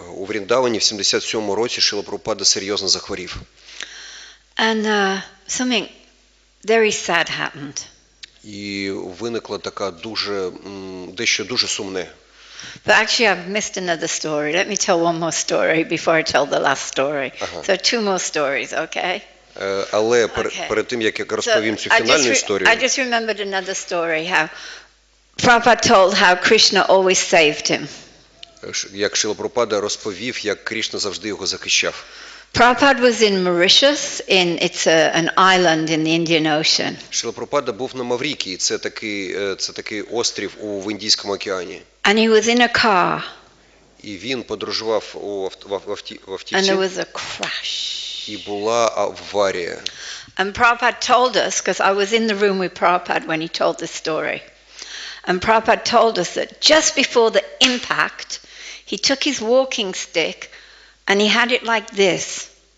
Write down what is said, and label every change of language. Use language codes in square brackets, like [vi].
[uk] У Вріндавані в 77-му році Шрила Прабхупада серйозно захворів. [en] And something very sad happened. [uk] І виникла така дещо дуже сумне. [en] But actually I've missed another story. Let me tell one more story before I tell the last story. So two more stories, okay? [uk] Але перед тим, як я розповім цю фінальну історію. [en] I just remembered another story, how Prabhupada told how Krishna always saved him. [uk] Як Шрила Прабхупада розповів, як Крішна завжди його захищав. [en] Prabhupada was in Mauritius, it's an island in the Indian Ocean. [uk] Шрила Прабхупада був на Маврикії, це такий острів в Індійському океані. [en] And he was in a car. [uk] І він подорожував в автівці. [en] And there was a crash. [uk] І була аварія. [en] And Prabhupada told us, because I was in the room with Prabhupada when he told this story. And Prabhupada told us that just before the impact, he took his walking stick and he had it like this.